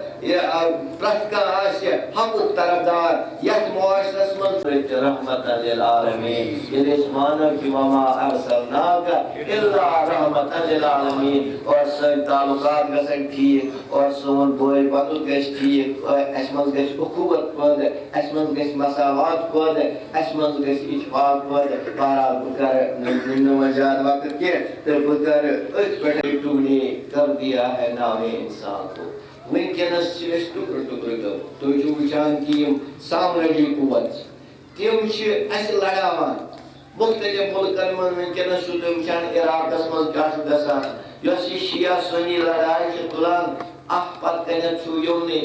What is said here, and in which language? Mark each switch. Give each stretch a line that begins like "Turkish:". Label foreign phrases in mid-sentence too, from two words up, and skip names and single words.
Kashmiri: پرٛٮ۪تھ کانٛہہ آسہِ حقُک طرفدار یتھ معاشرس منٛز رحمتہ للعالمیٖن ییٚلہِ أسۍ وانو کہِ
Arabic: وما ارسلناک الا رحمتہ للعالمیٖن
Kashmiri: اور سٲنۍ تعلقات گژھن ٹھیٖک اور سون بٲے بنٛدُت گژھِ ٹھیٖک اور اسہِ منٛز گژھِ اخوت پٲدٕ اسہِ منٛز گژھِ مساوات پٲدٕ اسہِ منٛز گژھِ اتفاق پٲدٕ بہرحال بہٕ کرٕ نہٕ وۄنۍ زیادٕ وقت کینٛہہ تہٕ بہٕ کرٕ أتھۍ پٮ۪ٹھٕے تُہۍ
Urdu: نے کر دیا ہے نامے انسان کو
Kashmiri: ونکیٚنس چھِ أسۍ ٹُکرٕ ٹُکرٕ گٔمٕتۍ تُہۍ چھِو وٕچھان کہِ یِم سامرٲجی قوت تِم چھِ اَسہِ لڑاوان مختلف مُلکن منٛز ونکیٚنس چھِو تُہۍ وٕچھان عراقس منٛز کیاہ چھُ گژھان یۄس یہِ شِیا سُنی لڑاے چھِ تُلان اکھ پتہٕ کَنٮ۪تھ چھُ یِمنٕے